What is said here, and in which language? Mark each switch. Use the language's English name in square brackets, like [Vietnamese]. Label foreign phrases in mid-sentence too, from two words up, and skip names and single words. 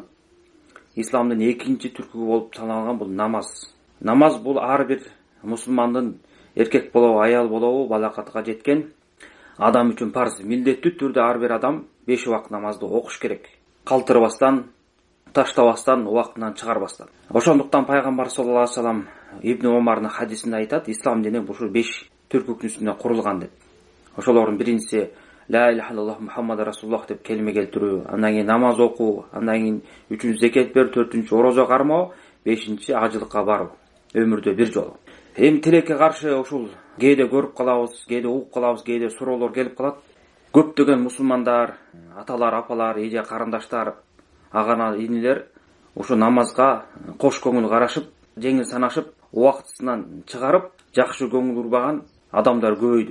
[Kyrgyz] Исламдын экинчи түркү болуп саналган бул намаз. Намаз бул ар бир мусулмандын эркек болобу, аял болобу, балакатка жеткен адам үчүн парыз. Милдеттүү түрдө ар бир адам 5 убак намазды окуш керек. Калтырбастан, таштабастан, убактынан чыгарбастан. Ошондуктан пайгамбар [Arabic] صلى الله عليه وسلم [Kyrgyz] Ибн Омардын хадисинде айтат, ислам дини ушул 5 түркүнүн үстүнө курулган деп. Ошолордун биринчиси [Arabic] لا إله إلا الله محمد رسول الله [Kyrgyz] деп келме келтирүү, андан кийин намаз окуу, андан кийин үчүнчү зекет берүү, төртүнчү орозо кармоо, бешинчи ажылыкка баруу, өмүрдө бир жолу. Эми тилекке каршы ушул кээде көрүп калабыз, кээде угуп калабыз, кээде суроолор келип калат. Көптөгөн мусулмандар, аталар, апалар, эже карындаштар, агана инилер ушу намазга кош көңүл карашып, жеңил санашып, убактысынан чыгарып, жакшы көңүл урбаган адамдар көбөйдү.